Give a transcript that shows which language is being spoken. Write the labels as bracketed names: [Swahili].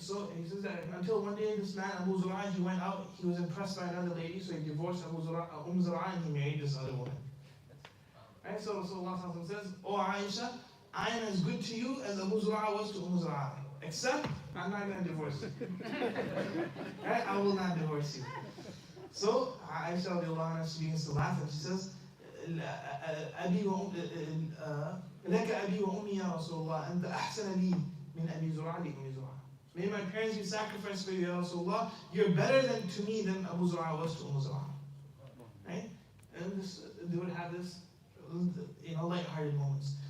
[English] So he says that until one day this man, Abu Zura, he went out, he was impressed by another lady, so he divorced Zura, and he married this other woman. Right? So Rasulullah says, "Oh Aisha, I am as good to you as Abu Zura was to Zura. Except, I'm not going to divorce you. Right? I will not divorce you." So Aisha she begins to laugh and she says, [Arabic] لك أبي وأمي يا رسول الله أنت أحسن لي من أبي زرع لأم زرع. [English] May my parents be sacrificed for you, Ya Rasulullah. You're better to me than Abu Zura was to Zura. Right? And they would have this, light-hearted moments.